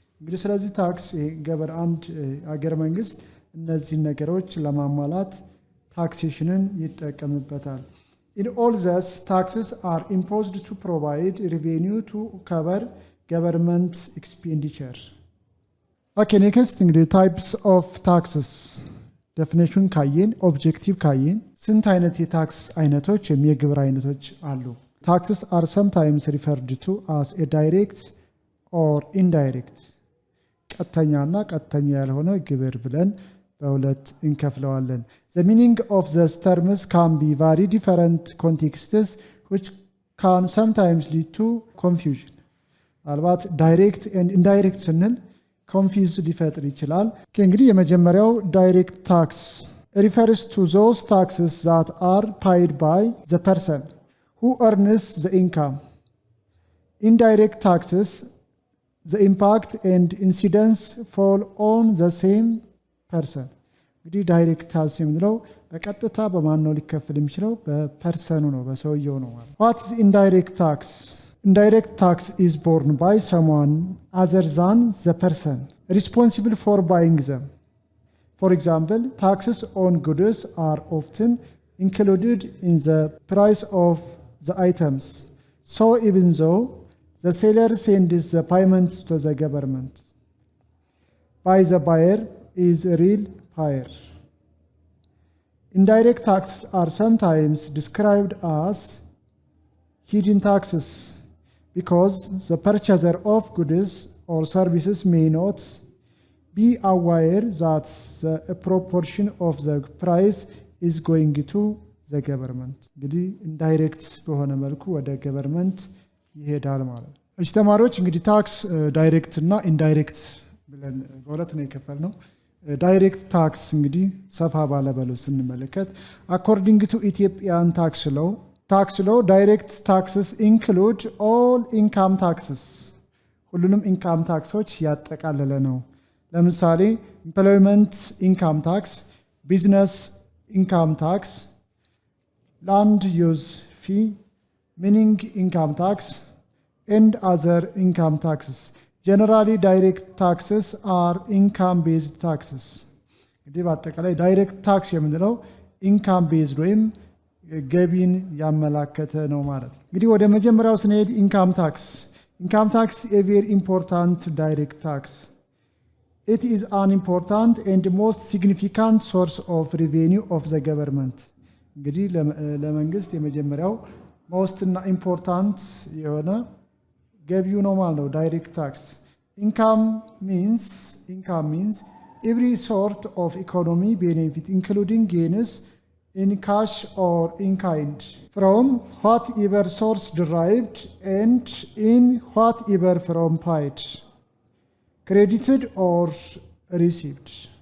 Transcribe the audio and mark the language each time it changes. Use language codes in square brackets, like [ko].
[am] እንግዲህ ስለዚህ ታክስ ገበር አንድ አገር መንግስት እነዚህን ነገሮች ለማሟላት ታክሴሽንን ይጠቀምበታል። [en] In all these taxes are imposed to provide revenue to cover government expenditure. Okay, next [am] እንግዲህ [en] types of taxes definition [am] ካየን objective ካየን ስንት አይነት የታክስ አይነቶች ወይም የግብር አይነቶች አሉ? [en] Taxes are sometimes referred to as a direct or indirect. [am] ቀጥተኛና ቀጥተኛ ያልሆነ ግብር ብለን በሁለት እንከፍለዋለን። [en] The meaning of these terms can be very different contexts which can sometimes lead to confusion. አልባት direct and indirect ስንል confuse [am] ሊፈጥር ይችላል። እንግዲህ የመጀመሪያው [en] direct tax refers to those taxes that are paid by the person who earns the income. Indirect taxes, the impact and incidence fall on the same person. [am] እንግዲህ ዳይሬክት ታክስ የምንለው በቀጥታ በማን ነው ሊከፈል የሚችለው? በፐርሰኑ ነው፣ በሰውየው ነው ማለት። [en] What is indirect tax? Indirect tax is borne by someone other than the person responsible for buying them. For example, taxes on goods are often included in the price of the items. So even though the seller sends the payments to the government, by the buyer is a real buyer. Indirect taxes are sometimes described as hidden taxes because the purchaser of goods or services may not be aware that the proportion of the price is going to the government. [am] እንግዲህ ኢንዳይሬክት በሆነ መልኩ ወደ ገቨርንመንት ይሄዳል ማለት ነው። እሺ ተማሪዎች እንግዲህ ታክስ ዳይሬክት እና ኢንዳይሬክት ብለን በሁለት ነው የከፈልነው። ዳይሬክት ታክስ እንግዲህ ሰፋ ባለ በለው ስንመለከት [en] according to Ethiopian tax law direct taxes include all income taxes. [am] ሁሉንም ኢንካም ታክሶች ያጠቃለለ ነው። ለምሳሌ [en] employment income tax, business income tax, land use fee, mining income tax and other income taxes. Generally direct taxes are income based taxes. [am] እንግዲህ በአጠቃላይ ዳይሬክት ታክስ የምንለው ኢንካም ቤዝድ ወይም ገቢን ያመላከተ ነው ማለት ነው። እንግዲህ ወደ መጀመሪያው ስንሄድ ኢንካም ታክስ [en] a very important direct tax. It is an important and most significant source of revenue of the government. [am] እንግዲህ ለመንግስት የመጀመሪያው most እና important የሆነ ገቢው ነው ማለት ነው ዳይሬክት ታክስ። [en] Income means every sort of economy benefit including gains in cash or in kind from whatever source derived and in whatever form paid, credited or received.